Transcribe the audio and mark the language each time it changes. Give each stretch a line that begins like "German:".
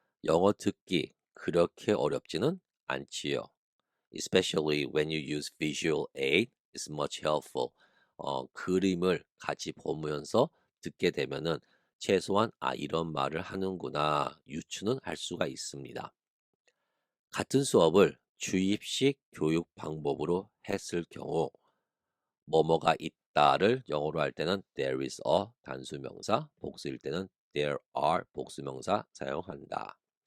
Korean: 영어 듣기 그렇게 어렵지는 않지요.
English: Especially when you use visual aid, it's much helpful.
Korean: 그림을 같이 보면서 듣게 되면은 최소한 이런 말을 하는구나 유추는 할 수가 있습니다. 같은 수업을 주입식 교육 방법으로 했을 경우 뭐뭐가 있다를 영어로 할 때는 there is a 단수명사, 복수일 때는 there are 복수명사 사용한다.